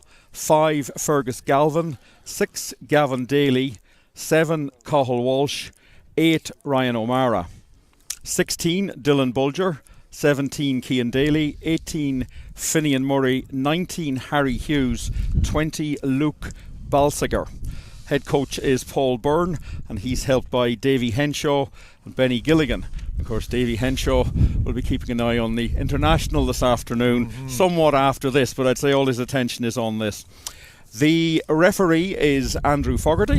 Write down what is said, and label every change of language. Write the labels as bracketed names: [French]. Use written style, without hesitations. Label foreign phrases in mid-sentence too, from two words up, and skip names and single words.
[English] 5, Fergus Galvin. 6, Gavin Daly. 7, Cathal Walsh. 8, Ryan O'Mara. 16, Dylan Bulger. 17, Cian Daly. 18, Finian Murray. 19, Harry Hughes. 20, Luke Balsiger. Head coach is Paul Byrne, and he's helped by Davy Henshaw and Benny Gilligan. Of course, Davy Henshaw will be keeping an eye on the international this afternoon, somewhat after this, but I'd say all his attention is on this. The referee is Andrew Fogarty.